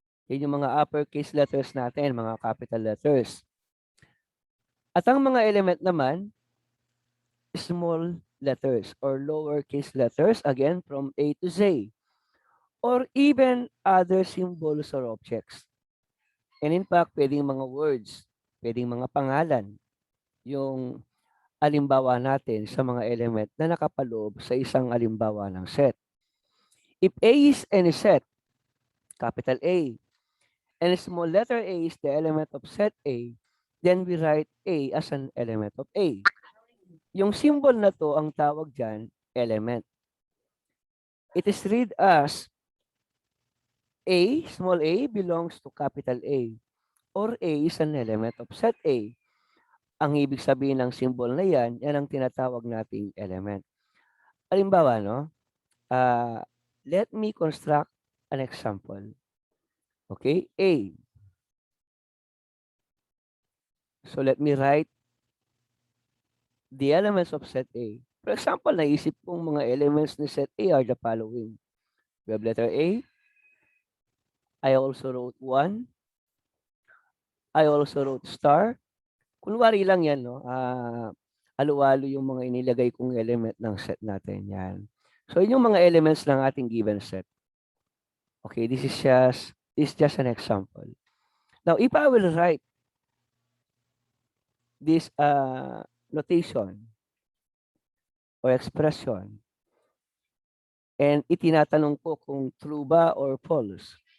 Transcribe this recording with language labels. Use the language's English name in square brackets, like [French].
[Filipino] Yan yung mga [English] uppercase letters [Filipino] natin, mga [English] capital letters. [Filipino] At ang mga [English] element [Filipino] naman, [English] small letters or lowercase letters, again, from A to Z. Or even other symbols or objects. And in fact, [Filipino] pwedeng mga words, pwedeng mga pangalan, yung alimbawa natin sa mga element na nakapaloob sa isang alimbawa ng set. [English] If A is any set, capital A, and small letter A is the element of set A, then we write A as an element of A. [Filipino] Yung symbol na to ang tawag dyan, [English] element. It is read as A, small a, belongs to capital A, or A is an element of set A. [Filipino] Ang ibig sabihin ng symbol na yan, yan ang tinatawag nating element. Halimbawa, no? [English] Let me construct an example. Okay, A. So let me write the elements of set A. For example, [Filipino] naisip kong mga [English] elements ni set A are the following. We have letter A. I also wrote 1. I also wrote star. [Filipino] Kunwari lang yan, no? Halo-halo yung mga inilagay kong element ng set natin. Yan. So, yun yung mga elements ng ating given set. [English] Okay, this is just an example. Now, if I will write this notation or expression [Filipino] And itinatanong ko kung true ba [English] or false.